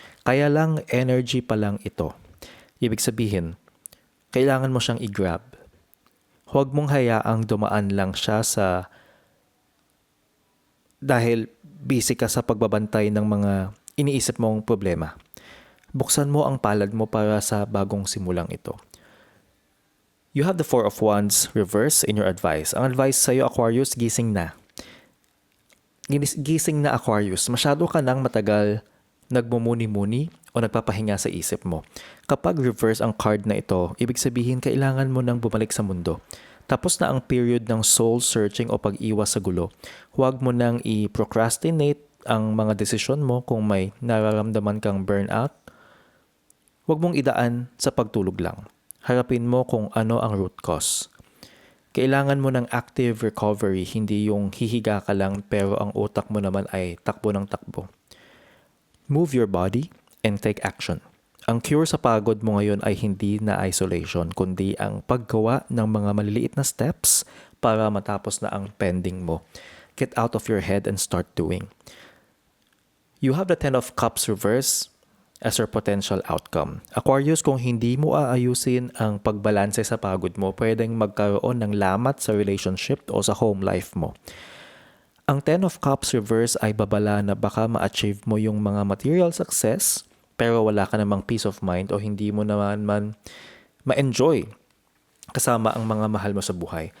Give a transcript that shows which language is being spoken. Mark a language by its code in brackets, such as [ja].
[tl] Kaya lang energy pa lang ito. Ibig sabihin, kailangan mo siyang i-grab. Huwag mong hayaang dumaan lang siya dahil busy ka sa pagbabantay ng mga iniisip mong problema. Buksan mo ang palad mo para sa bagong simulang ito. [en] You have the Four of Wands reverse in your advice. [tl] Ang advice sa'yo, Aquarius, gising na. Gising na, Aquarius. Masyado ka nang matagal nagmumuni-muni o nagpapahinga sa isip mo. Kapag reverse ang card na ito, ibig sabihin kailangan mo nang bumalik sa mundo. Tapos na ang period ng soul searching o pag-iwas sa gulo. Huwag mo nang i-procrastinate ang mga desisyon mo kung may nararamdaman kang burnout. Huwag mong idaan sa pagtulog lang. Harapin mo kung ano ang root cause. Kailangan mo ng active recovery, hindi yung hihiga ka lang pero ang utak mo naman ay takbo ng takbo. [en] Move your body and take action. [tl] Ang cure sa pagod mo ngayon ay hindi na isolation, kundi ang paggawa ng mga maliliit na steps para matapos na ang pending mo. [en] Get out of your head and start doing. You have the Ten of Cups reverse as your potential outcome. [tl] Aquarius, kung hindi mo aayusin ang pagbalanse sa pagod mo, pwedeng magkaroon ng lamat sa relationship o sa home life mo. Ang Ten of Cups reverse ay babala na baka ma-achieve mo yung mga material success pero wala ka namang peace of mind o hindi mo naman ma-enjoy kasama ang mga mahal mo sa buhay.